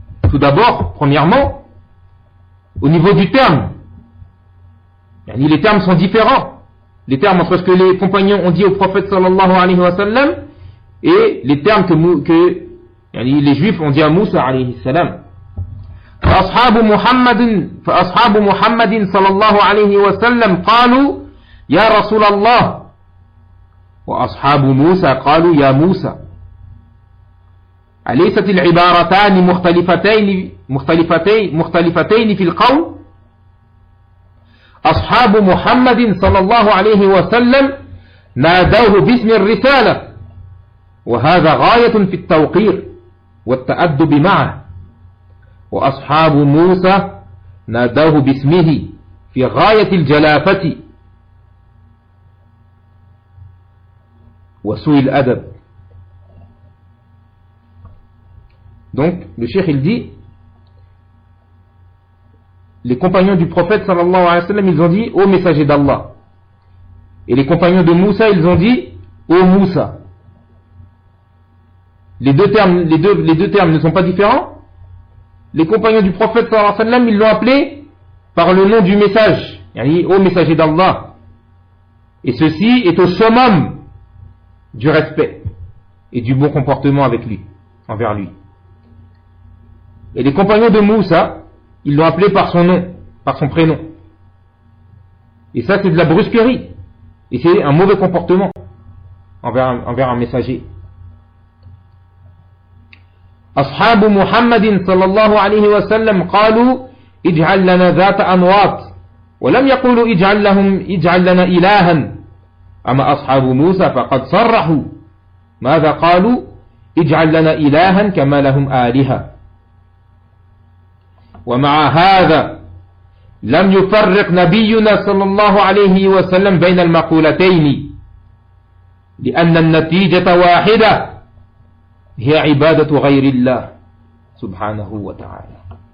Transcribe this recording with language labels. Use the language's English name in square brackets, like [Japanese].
[French] Tout d'abord, premièrement, au niveau du terme, les termes sont différents. Les termes entre ce que les compagnons ont dit au prophète sallallahu alayhi wa sallam et les termes que les juifs ont dit à Moussa alayhi salam. [Arabic] فأصحاب محمد sallallahu alayhi wa sallam قالوا يا رسول الله وأصحاب موسى قالوا يا موسى أليست العبارتان مختلفتين في القول؟ أصحاب محمد صلى الله عليه وسلم نادوه باسم الرسالة وهذا غاية في التوقير والتأدب معه وأصحاب موسى نادوه باسمه في غاية الجلافة Wasuil adab. [French] Donc, le cheikh il dit, les compagnons du prophète sallallahu alayhi wa sallam, ils ont dit, ô messager d'Allah. Et les compagnons de Moussa, ils ont dit, ô Moussa. Les deux termes ne sont pas différents. Les compagnons du prophète sallallahu alayhi wa sallam, ils l'ont appelé par le nom du message, yani, ô messager d'Allah. Et ceci est au summum du respect et du bon comportement avec lui, envers lui. Et les compagnons de Moussa, ils l'ont appelé par son nom, par son prénom. Et ça, c'est de la brusquerie. Et c'est un mauvais comportement envers un messager. [Arabic] أصحاب محمد صلى الله عليه وسلم قالوا اجعل لنا ذات أنواط ولم يقولوا اجعل لنا إلها. أما أصحاب موسى فقد صرحوا ماذا قالوا اجعل لنا إلها كما لهم آلهة ومع هذا لم يفرق نبينا صلى الله عليه وسلم بين المقولتين لأن النتيجة واحدة هي عبادة غير الله سبحانه وتعالى.